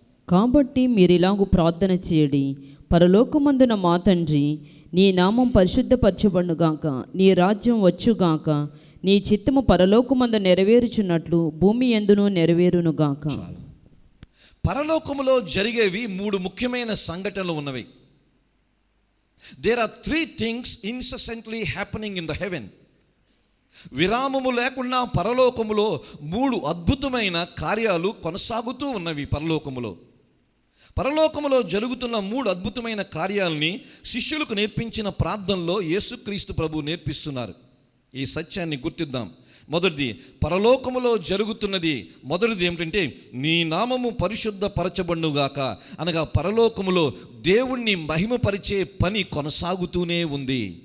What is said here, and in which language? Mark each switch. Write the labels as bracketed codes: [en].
[te] కాబట్టి మీరిలాగు ప్రార్థన చేయడి: పరలోకమందున మా తండ్రి, నీ నామం పరిశుద్ధపరచబడుగాక, నీ రాజ్యం వచ్చుగాక, నీ చిత్తము పరలోకమందు నెరవేరుచున్నట్లు భూమి యందును నెరవేరునుగాక. పరలోకములో జరిగేవి 3 ముఖ్యమైన సంఘటనలు ఉన్నవి. [en] There are 3 things incessantly happening in the heaven. [te] విరామము లేకుండా పరలోకములో 3 అద్భుతమైన కార్యాలు కొనసాగుతూ ఉన్నవి. పరలోకములో జరుగుతున్న 3 అద్భుతమైన కార్యాలని శిష్యులకు నేర్పించిన ప్రార్థనలో యేసుక్రీస్తు ప్రభు నేర్పిస్తున్నారు. ఈ సత్యాన్ని గుర్తిద్దాం. మొదటిది, పరలోకములో జరుగుతున్నది మొదటిది ఏమిటంటే నీ నామము పరిశుద్ధపరచబడుగాక, అనగా పరలోకములో దేవుణ్ణి మహిమపరిచే పని కొనసాగుతూనే ఉంది.